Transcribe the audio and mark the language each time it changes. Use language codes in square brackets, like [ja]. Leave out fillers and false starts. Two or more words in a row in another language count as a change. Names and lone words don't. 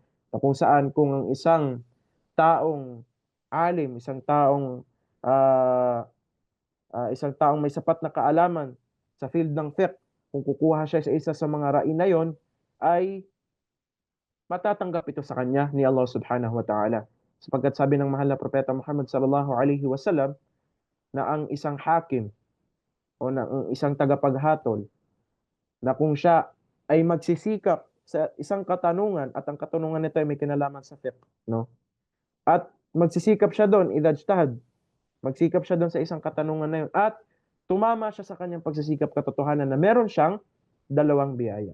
[tl] Na kung saan kung ang isang taong alim, isang taong may sapat na kaalaman sa field ng fiqh, kung kukuha siya sa isa sa mga ra'y na yon, ay matatanggap ito sa kanya ni Allah [ar] سبحانه وتعالى. [tl] Sapagkat sabi ng mahal na propeta Muhammad [ar] صلى الله عليه وسلم [tl] na ang isang hakim o na ang isang tagapaghatol na kung siya ay magsisikap sa isang katanungan at ang katanungan nito ay may kinalaman sa fiqh, no? At magsisikap siya doon, idajtahad, magsikap siya doon sa isang katanungan na yun at tumama siya sa kanyang pagsisikap katotohanan na meron siyang 2 biyaya.